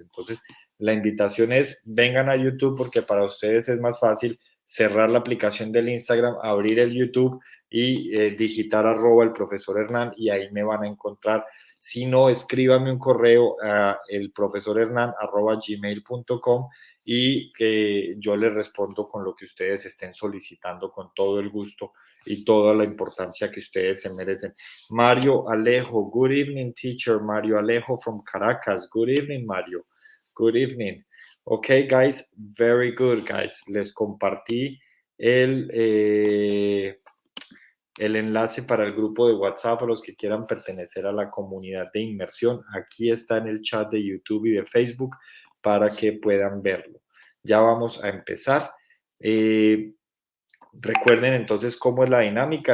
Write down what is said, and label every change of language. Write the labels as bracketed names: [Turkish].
[Spanish] Entonces, la invitación es, vengan a YouTube porque para ustedes es más fácil cerrar la aplicación del Instagram, abrir el YouTube y digitar @el profesor Hernán y ahí me van a encontrar. Si no, escríbame un correo a elprofesorhernan@gmail.com y que yo les respondo con lo que ustedes estén solicitando con todo el gusto y toda la importancia que ustedes se merecen. [English] Mario Alejo, good evening, teacher. Mario Alejo from Caracas. Good evening, Mario. Good evening. Okay, guys, very good, guys. [Spanish] Les compartí el, eh, el enlace para el grupo de WhatsApp a los que quieran pertenecer a la comunidad de inmersión. Aquí está en el chat de YouTube y de Facebook para que puedan verlo. Ya vamos a empezar. Recuerden entonces cómo es la dinámica.